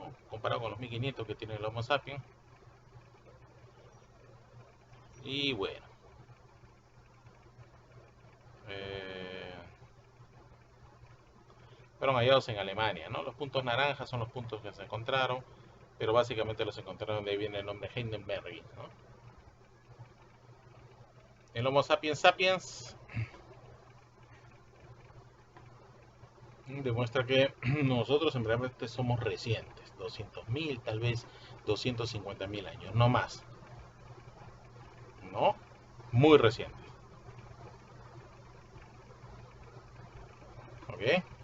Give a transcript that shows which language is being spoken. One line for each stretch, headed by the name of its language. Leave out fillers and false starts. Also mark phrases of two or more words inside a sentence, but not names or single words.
Spanish: Comparado con los 1500 que tiene el Homo sapiens. Y bueno, fueron hallados en Alemania, ¿no? Los puntos naranjas son los puntos que se encontraron, pero básicamente los encontraron, de ahí viene el nombre Heidelberg, ¿no? El Homo sapiens sapiens demuestra que nosotros en realidad somos recientes, 200.000, tal vez 250.000 años, no más, ¿no? Muy recientes, ¿ok?